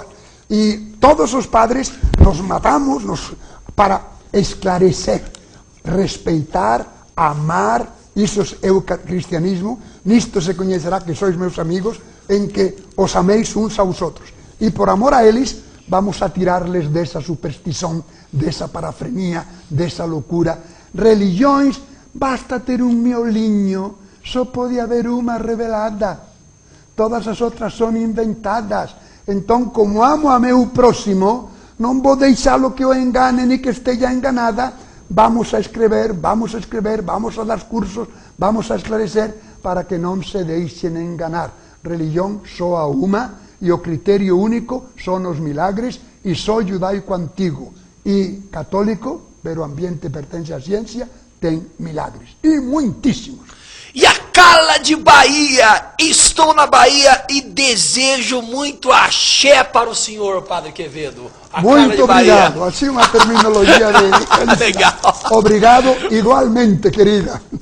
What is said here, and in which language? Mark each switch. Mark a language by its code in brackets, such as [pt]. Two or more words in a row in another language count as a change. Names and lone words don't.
[gl] E todos os padres nos matamos para esclarecer, respeitar, amar. Iso é o cristianismo. Nisto se coñecerá que sois meus amigos, en que os améis uns aos outros. E por amor a eles, vamos a tirarles desa superstición, desa parafrenía, desa loucura. Religións, basta ter un mioliño, só pode haber unha revelada. Todas as outras son inventadas. Entón, como amo a meu próximo, non vou deixalo que o engane ni que esteja enganada. Vamos a escrever, vamos a dar cursos, vamos a esclarecer para que non se deixen enganar. Religión só a unha e o criterio único son os milagres e só judaico antigo e católico, pero o ambiente pertence á ciencia, [pt] tem milagres e muitíssimos. E a Carla de Bahia, estou na Bahia e desejo muito axé para o senhor, Padre Quevedo. Muito obrigado, assim uma terminologia de legal. Obrigado igualmente, querida.